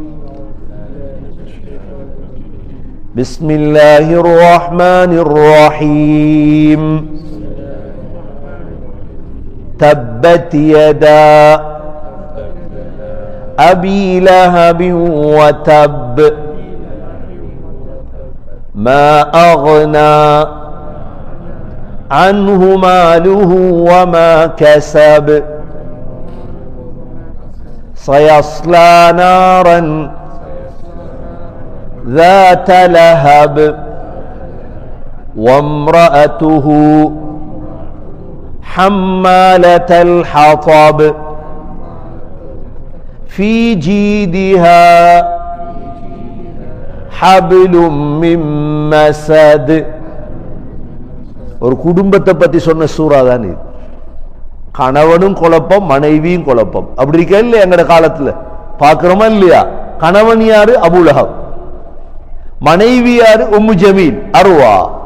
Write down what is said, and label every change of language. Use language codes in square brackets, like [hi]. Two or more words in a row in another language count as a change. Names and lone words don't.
[ar] بسم الله الرحمن الرحيم. تبت يدا أبي لهب وتب ما أغنى عنه ماله وما كسب سيصلى نارا ذات لهب وامرأته حمالة الحطب في جيدها حبل من مسد. [ta] ஒரு குடும்பத்தை பத்தி சொன்ன சூறா தான் இது. கணவனும் குழப்பம் மனைவியும் குழப்பம். அப்படி இருக்கா இல்லையா? எங்கட காலத்துல பாக்குறோமா இல்லையா? கணவன் யாரு? அபூ லஹப். மனைவி யாரு? உம்மு ஜமீல் அர்வா.